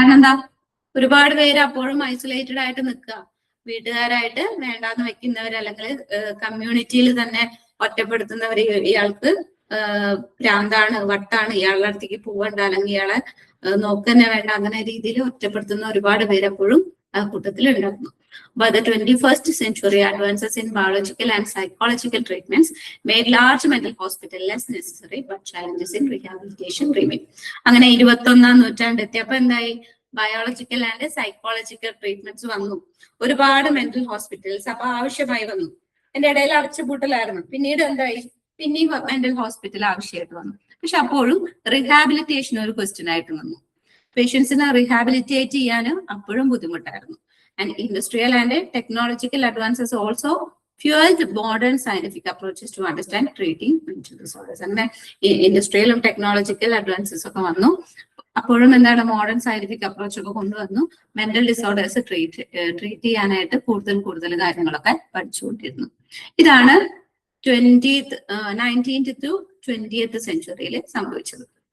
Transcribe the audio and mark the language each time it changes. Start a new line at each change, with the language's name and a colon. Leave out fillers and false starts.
Malayalam: കാരണം എന്താ, ഒരുപാട് പേര് അപ്പോഴും ഐസൊലേറ്റഡ് ആയിട്ട് നിൽക്കുക. വീട്ടുകാരായിട്ട് വേണ്ടാന്ന് വെക്കുന്നവർ അല്ലെങ്കിൽ കമ്മ്യൂണിറ്റിയിൽ തന്നെ ഒറ്റപ്പെടുത്തുന്നവർ, ഇയാൾക്ക് ഭ്രാന്താണ്, വട്ടാണ്, ഇയാളുടെ അടുത്തേക്ക് പോകണ്ട, അല്ലെങ്കിൽ ഇയാളെ നോക്കന്നെ വേണ്ട, അങ്ങനെ രീതിയിൽ ഒറ്റപ്പെടുത്തുന്ന ഒരുപാട് പേരെപ്പോഴും ആ കൂട്ടത്തിൽ ഉണ്ടായിരുന്നു.
English: By the 21st century, advances in biological and psychological treatments made large mental hospital less necessary, but challenges in rehabilitation remain.
Malayalam: അങ്ങനെ 21ാം നൂറ്റാണ്ട് എത്തിയപ്പോ എന്തായി, ബയോളജിക്കൽ ആൻഡ് സൈക്കോളജിക്കൽ ട്രീറ്റ്മെന്റ്സ് വന്നു. ഒരുപാട് മെന്റൽ ഹോസ്പിറ്റൽസ് അപ്പൊ ആവശ്യമായി വന്നു. എന്റെ ഇടയിൽ അടച്ചുപൂട്ടലായിരുന്നു. പിന്നീട് എന്തായി, പിന്നെയും മെന്റൽ ഹോസ്പിറ്റൽ ആവശ്യമായിട്ട് വന്നു. പക്ഷെ അപ്പോഴും റീഹാബിലിറ്റേഷൻ ഒരു ക്വസ്റ്റ്യൻ ആയിട്ട് വന്നു. പേഷ്യൻസിനെ റീഹാബിലിറ്റേറ്റ് ചെയ്യാൻ അപ്പോഴും ബുദ്ധിമുട്ടായിരുന്നു.
English: And industrial and technological advances also fueled modern scientific approaches to understand treating mental disorders.
Malayalam: അങ്ങനെ ഇൻഡസ്ട്രിയലും ടെക്നോളജിക്കൽ അഡ്വാൻസസ് ഒക്കെ വന്നു. അപ്പോഴും എന്താണ്, മോഡേൺ സയന്റിഫിക് അപ്രോച്ച് ഒക്കെ കൊണ്ടുവന്നു. മെന്റൽ ഡിസോർഡേഴ്സ് ട്രീറ്റ് ചെയ്യാനായിട്ട് കൂടുതൽ കാര്യങ്ങളൊക്കെ പഠിച്ചുകൊണ്ടിരുന്നു. ഇതാണ് 19th to 20th സെഞ്ചുറിയിൽ സംഭവിച്ചത്.